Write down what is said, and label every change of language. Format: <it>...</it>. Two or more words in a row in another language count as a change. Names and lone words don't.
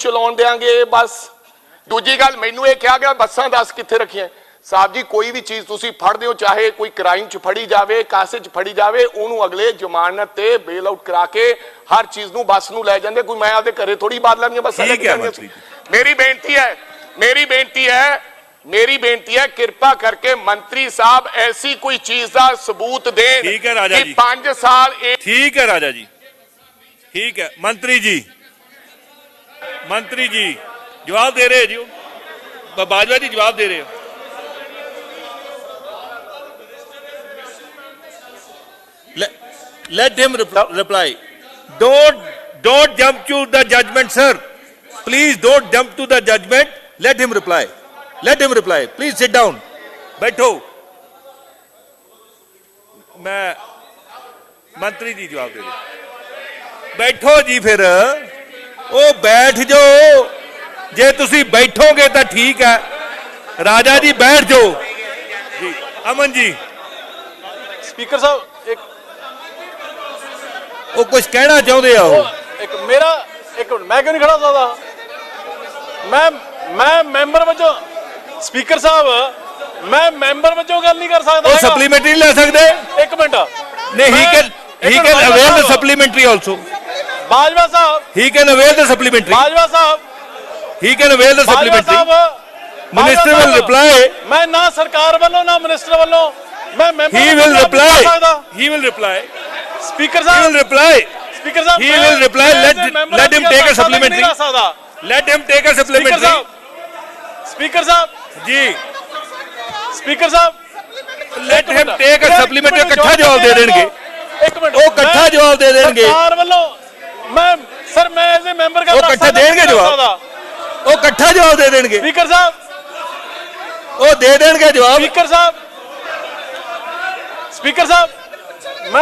<pa>ਚਲਾਉਣ ਦੇਾਂਗੇ ਬਸ ਦੂਜੀ ਗੱਲ ਮੈਨੂੰ ਇਹ ਕਿਹਾ ਗਿਆ ਬੱਸਾਂ ਦੱਸ ਕਿੱਥੇ ਰੱਖੀਆਂ ਸਾਹਿਬ ਜੀ ਕੋਈ ਵੀ ਚੀਜ਼ ਤੁਸੀਂ ਫੜਦੇ ਹੋ ਚਾਹੇ ਕੋਈ ਕ੍ਰਾਈਮ ਚ ਫੜੀ ਜਾਵੇ ਕਾਸੇ ਚ ਫੜੀ ਜਾਵੇ ਉਹਨੂੰ ਅਗਲੇ ਜ਼ਮਾਨਤ ਤੇ</pa> <en>bail out</en> <pa>ਕਰਾ ਕੇ ਹਰ ਚੀਜ਼ ਨੂੰ ਬੱਸ ਨੂੰ ਲੈ ਜਾਂਦੇ ਕੋਈ ਮੈਂ ਆਪਦੇ ਘਰੇ ਥੋੜੀ ਬਾਤ ਲੈਣੀ ਬੱਸਾਂ ਲੈ ਕੇ ਮੇਰੀ ਬੇਨਤੀ ਹੈ ਕਿਰਪਾ ਕਰਕੇ ਮੰਤਰੀ ਸਾਹਿਬ ਐਸੀ ਕੋਈ ਚੀਜ਼ ਦਾ ਸਬੂਤ ਦੇਣ ਠੀਕ ਹੈ ਰਾਜਾ ਜੀ 5 ਸਾਲ ਠੀਕ ਹੈ ਰਾਜਾ ਜੀ ਠੀਕ ਹੈ ਮੰਤਰੀ ਜੀ ਜਵਾਬ ਦੇ ਰਹੇ ਜੀ ਬਾਜਵਾ ਜੀ ਜਵਾਬ ਦੇ ਰਹੇ ਹੋ</pa> <en>let him reply don't jump to the judgment sir please don't jump to the judgment let him reply please sit down बैठो</en> <pa>ਮੈਂ ਮੰਤਰੀ ਜੀ ਜਵਾਬ ਦੇ ਰਹੇ ਬੈਠੋ ਜੀ ਫਿਰ ਓ ਬੈਠ ਜਾਓ ਜੇ ਤੁਸੀ ਬੈਠੋਗੇ ਤੋ ਠੀਕ ਹੈ ਰਾਜਾ ਜੀ ਬੈਠ ਜਾਓ ਜੀ ਅਮਨ ਜੀ ਸਪੀਕਰ ਸਾਹਬ ਇੱਕ ਉਹ ਕੁਝ ਕਹਿਣਾ ਚਾਹੁੰਦੇ ਆ ਉਹ ਇੱਕ ਮੇਰਾ ਇੱਕ ਮਿੰਟ ਮੈਂ ਕਿਉਂ ਨਹੀਂ ਖੜਾ ਸਕਦਾ ਮੈਂ ਮੈਂਬਰ ਵਜੋਂ ਸਪੀਕਰ ਸਾਹਿਬ ਮੈਂ ਮੈਂਬਰ ਵਜੋਂ ਗੱਲ ਨਹੀਂ ਕਰ ਸਕਦਾ ਉਹ ਸਪਲੀਮੈਂਟਰੀ ਲੈ ਸਕਦੇ ਇੱਕ ਮਿੰਟ</pa> <en>ਨਹੀਂ he can avail the supplementary also</en> <pa>ਬਾਜਵਾ ਸਾਹਿਬ</pa> <en>he can avail the supplementary</en> <pa>ਬਾਜਵਾ ਸਾਹਿਬ</pa> <en>he can avail the supplementary minister will reply</en> <pa>ਮੈਂ ਨਾ ਸਰਕਾਰ ਵੱਲੋਂ ਨਾ ਮਿਨਿਸਟਰ ਵੱਲੋਂ ਮੈਂ ਮੈਂਬਰ</pa> <en>he will reply</en> <pa>ਸਪੀਕਰ</pa> <en>he will reply</en> <pa>ਸਪੀਕਰ ਸਾਹਿਬ</pa> <en>he will reply let him take a supplementary let him take a supplementary</en> <pa>ਸਪੀਕਰ ਸਾਹਿਬ ਜੀ ਸਪੀਕਰ ਸਾਹਿਬ</pa> <en>let him take a supplementary</en> <pa>ਇਕੱਠਾ ਜਵਾਬ ਦੇ ਦੇਣਗੇ ਇੱਕ ਮਿੰਟ ਉਹ ਇਕੱਠਾ ਜਵਾਬ ਦੇ ਦੇਣਗੇ ਸਰਕਾਰ ਵੱਲੋਂ ਮੈਂ ਸਰ ਮੈਂ</pa> <en>as a member</en> <pa>ਉਹ ਇਕੱਠਾ ਦੇਣਗੇ ਜਵਾਬ ਉਹ ਇਕੱਠਾ ਜਵਾਬ ਦੇ ਦੇਣਗੇ ਸਪੀਕਰ ਸਾਹਿਬ ਉਹ ਦੇ ਦੇਣਗੇ ਜਵਾਬ ਸਪੀਕਰ ਸਾਹਿਬ ਮੈਂ</pa>